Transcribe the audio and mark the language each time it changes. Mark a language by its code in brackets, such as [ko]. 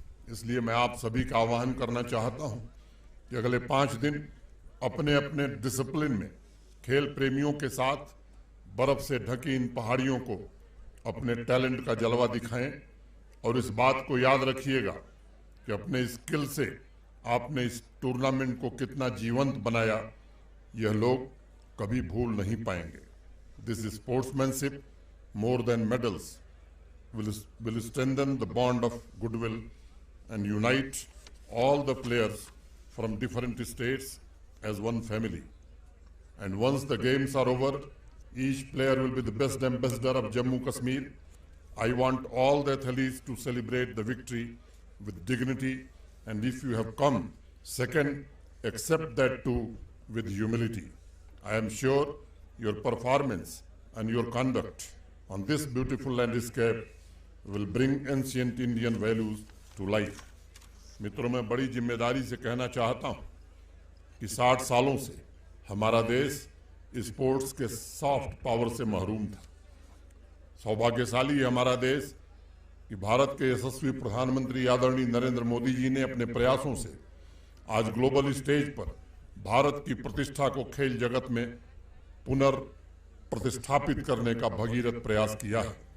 [hi] इसलिए मैं आप सभी का आह्वान करना चाहता हूं कि अगले 5 दिन अपने अपने डिसिप्लिन में खेल प्रेमियों के साथ बर्फ से ढकी इन पहाड़ियों को अपने टैलेंट का जलवा दिखाएं और इस बात को याद रखिएगा कि अपने स्किल से आपने इस टूर्नामेंट को कितना जीवंत बनाया, यह लोग कभी भूल नहीं पाएंगे। [en] This sportsmanship more than medals will strengthen the bond of goodwill and unite all the players from different states as one family. And once the games are over, each player will be the best ambassador of Jammu Kashmir. I want all the athletes to celebrate the victory with dignity, and if you have come second, accept that too with humility. I am sure your performance and your conduct on this beautiful landscape will bring ancient Indian values to life. [hi] मित्रों, मैं बड़ी जिम्मेदारी से कहना चाहता हूं कि 60 सालों से हमारा देश स्पोर्ट्स के सॉफ्ट पावर से महरूम था। सौभाग्यशाली है हमारा देश कि भारत के यशस्वी प्रधानमंत्री आदरणीय नरेंद्र मोदी जी ने अपने प्रयासों से आज ग्लोबल स्टेज पर भारत की प्रतिष्ठा को खेल जगत में पुनर्प्रतिष्ठापित करने का भगीरथ प्रयास किया है।